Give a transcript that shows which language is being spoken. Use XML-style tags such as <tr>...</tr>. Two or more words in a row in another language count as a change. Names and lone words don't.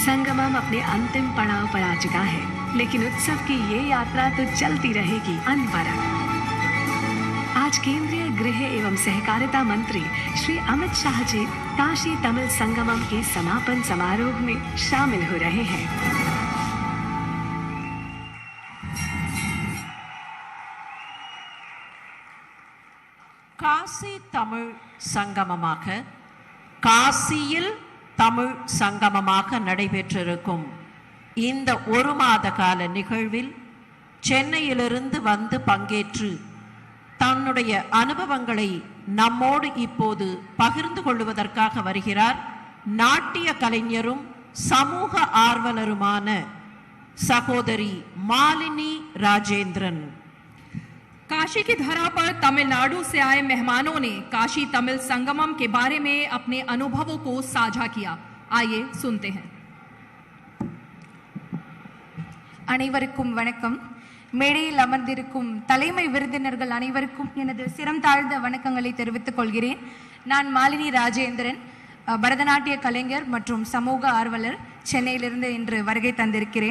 <hi>संगमम अपने अंतिम पड़ाव पर आ चुका है, लेकिन उत्सव की ये यात्रा तो चलती रहेगी अनवरत। आज केंद्रीय गृह एवं सहकारिता मंत्री श्री अमित शाह जी काशी तमिल संगमम के समापन समारोह में शामिल हो रहे हैं।</hi> <ta>காசி தமிழ் சங்கமமாக காசியில் தமிழ் சங்கமமாக நடைபெற்றிருக்கும் இந்த ஒரு மாத கால நிகழ்வில் சென்னையிலிருந்து வந்து பங்கேற்று தன்னுடைய அனுபவங்களை நம்மோடு இப்போது பகிர்ந்து கொள்வதற்காக வருகிறார் நாட்டிய கலைஞரும் சமூக ஆர்வலருமான சகோதரி மாலினி ராஜேந்திரன்।</ta> <hi>काशी की धरा पर तमिलनाडु से आए मेहमानों ने काशी तमिल संगमम के बारे में अपने अनुभवों को साझा किया। आइए सुनते हैं।</hi> <ta>அனைவருக்கும் வணக்கம்। மேடையில் அமர்ந்திருக்கும் தலைமை விருந்தினர்கள் அனைவருக்கும் எனது சிரம் தாழ்ந்த வணக்கங்களை தெரிவித்துக் கொள்கிறேன்। நான் மாலினி ராஜேந்திரன், பரதநாட்டிய கலைஞர் மற்றும் சமூக ஆர்வலர், சென்னையிலிருந்து இன்று வருகை தந்திருக்கிறேன்।</ta>